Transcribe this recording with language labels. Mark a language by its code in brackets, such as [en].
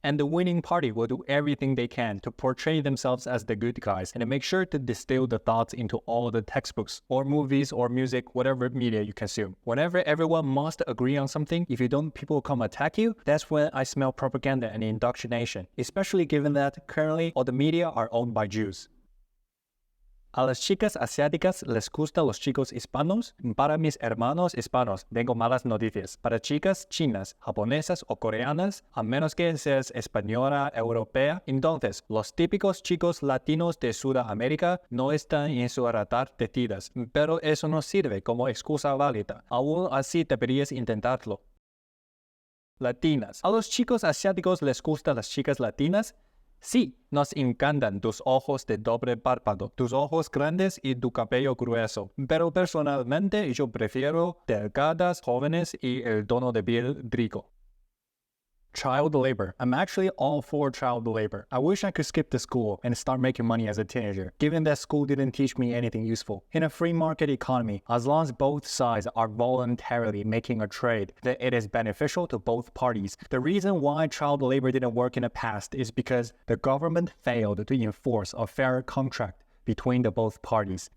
[en] And the winning party will do everything they can to portray themselves as the good guys and to make sure to distill the thoughts into all the textbooks or movies or music, whatever media you consume. Whenever everyone must agree on something, if you don't, people come attack you, that's when I smell propaganda and indoctrination, especially given that currently all the media are owned by Jews. [es] A las chicas asiáticas les gusta los chicos hispanos. Para mis hermanos hispanos, tengo malas noticias. Para chicas chinas, japonesas o coreanas, a menos que seas española, europea, entonces los típicos chicos latinos de Sudamérica no están en su radar de tiras. Pero eso no sirve como excusa válida. Aún así deberías intentarlo. Latinas. ¿A los chicos asiáticos les gustan las chicas latinas? Sí, nos encantan tus ojos de doble párpado, tus ojos grandes y tu cabello grueso. Pero personalmente yo prefiero delgadas, jóvenes y el tono de piel rico. [en] Child labor. I'm actually all for child labor. I wish I could skip the school and start making money as a teenager, given that school didn't teach me anything useful. In a free market economy, as long as both sides are voluntarily making a trade, then it is beneficial to both parties. The reason why child labor didn't work in the past is because the government failed to enforce a fair contract between the both parties.